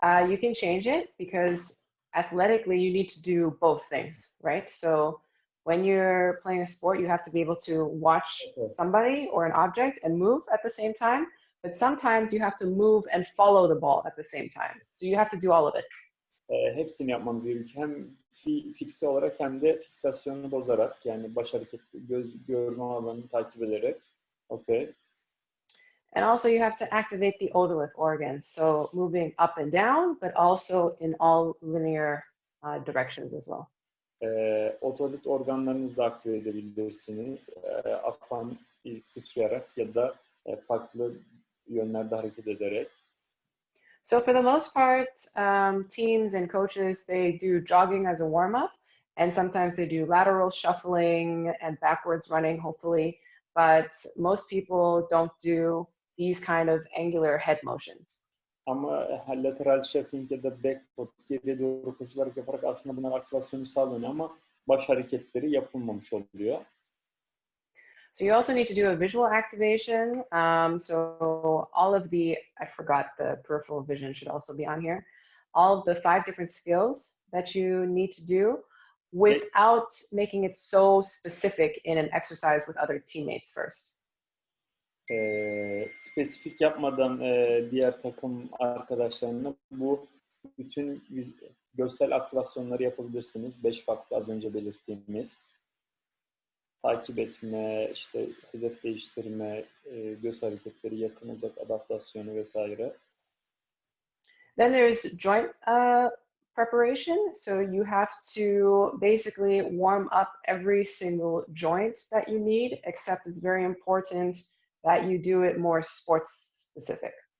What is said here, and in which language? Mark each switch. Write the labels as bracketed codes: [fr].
[en] You can change it because athletically you need to do both things, right? So when you're playing a sport, you have to be able to watch somebody or an object and move at the same time. But sometimes you have to move and follow the ball at the same time. So you have to do all of it. [tr] Hepsini yapmanız gerekiyor. Hem fikse olarak hem de fiksasyonunu bozarak, yani baş hareketi, göz görme alanını takip ederek. [en] Okay. And also you have to activate the otolith organs, so moving up and down, but also in all linear directions as well. [tr] Otolit organlarınızı da aktive edebilirsiniz. Apan sıçrayarak ya da farklı yönlerde hareket ederek. [en] So for the most part, teams and coaches, they do jogging as a warm-up, and sometimes they do lateral shuffling and backwards running, hopefully, but most people don't do these kind of angular head motions. [tr] Ama lateral shuffling ya da back foot, geriye doğru koşularak yaparak aslında bunların aktivasyonu sağlanıyor ama baş hareketleri yapılmamış oluyor. [en] So you also need to do a visual activation. So all of the, I forgot the peripheral vision should also be on here. All of the 5 different skills that you need to do without making it so specific in an exercise with other teammates first. [tr] Spesifik yapmadan diğer takım arkadaşlarına bu bütün görsel aktivasyonları yapabilirsiniz. 5 farklı az önce belirttiğimiz. Takip etme, işte hedef değiştirme, göz hareketleri, yakın uzak adaptasyonu vesaire. [en] Then there's joint preparation. So you have to basically warm up every single joint that you need, except it's very important that you do it more sports specific.